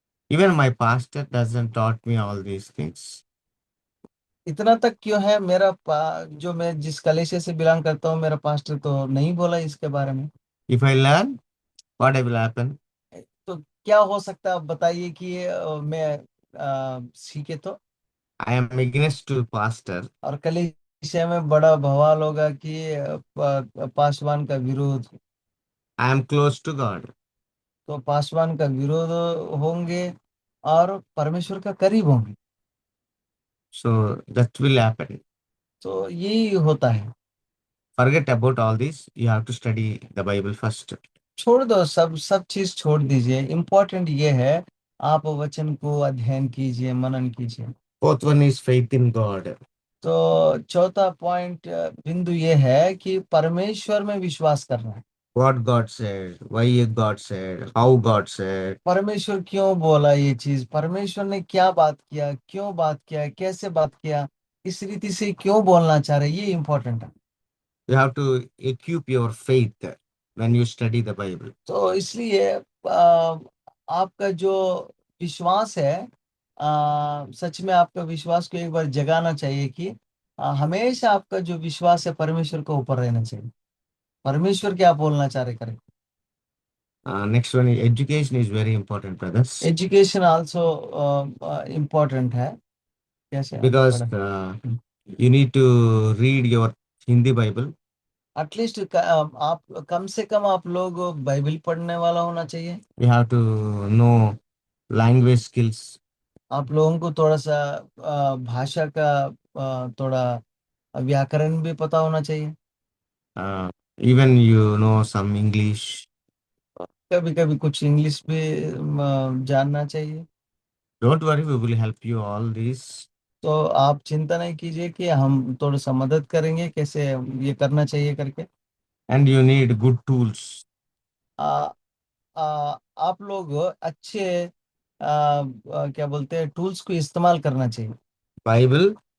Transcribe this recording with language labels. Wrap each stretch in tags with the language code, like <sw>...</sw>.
<en>Even my pastor doesn't taught me all these things.</en> <hi>इतना तक क्यों है, जो मैं जिस कलेशे से बिलोंग करता हूँ, मेरा पास्टर तो नहीं बोला इसके बारे में।</hi> <en>If I learn, what will happen?</en> <hi>तो क्या हो सकता है, आप बताइए कि मैं सीखे तो।</hi> <en>I am against to pastor.</en> <hi>और कलीसिया में बड़ा बवाल होगा कि पासवान का विरोध,</hi> <en>I am close to God.</en> <hi>तो पासवान का विरोध होंगे और परमेश्वर का करीब होंगे।</hi> <en>So that will happen.</en> <hi>तो यही होता है।</hi> <en>Forget about all this. You have to study the Bible first.</en> <hi>छोड़ दो, सब सब चीज छोड़ दीजिए। इम्पोर्टेंट ये है, आप वचन को अध्ययन कीजिए, मनन कीजिए।</hi> <en>Fourth one is faith in God.</en> <hi>तो चौथा पॉइंट बिंदु ये है कि परमेश्वर में विश्वास करना है।</hi> <en>What God said, why God said, how God said.</en> <hi>परमेश्वर क्यों बोला ये चीज, परमेश्वर ने क्या बात किया, क्यों बात किया, कैसे बात किया, इस रीति से क्यों बोलना चाह रहे, ये इम्पोर्टेंट है।</hi> <en>You have to equip your faith when you study the Bible.</en> <hi>तो इसलिए आपका जो विश्वास है, सच में आपका विश्वास को एक बार जगाना चाहिए कि हमेशा आपका जो विश्वास है परमेश्वर के ऊपर रहना चाहिए। परमेश्वर क्या बोलना चाह रहे करें।</hi> <en>Next one is education is very important, brothers.</en> <hi>Education also important है। कैसे</hi> <en>Because you need to read your Hindi Bible.</en> <hi>At least आप कम से कम आप लोग बाइबल पढ़ने वाला होना चाहिए।</hi> <en>You have to know language skills.</en> <hi>आप लोगों को थोड़ा सा भाषा का थोड़ा व्याकरण भी पता होना चाहिए।</hi> <en>Even you know some English.</en> <hi>कभी कभी कुछ इंग्लिश भी जानना चाहिए।</hi> <en>Don't worry, we will help you all this.</en> <hi>तो आप चिंता नहीं कीजिए कि हम थोड़ा सा मदद करेंगे कैसे ये करना चाहिए करके।</hi> <en>And you need good tools.</en> <hi>आ, आप लोग अच्छे क्या बोलते हैं, टूल्स को इस्तेमाल करना चाहिए।</hi> <en>Bible</en>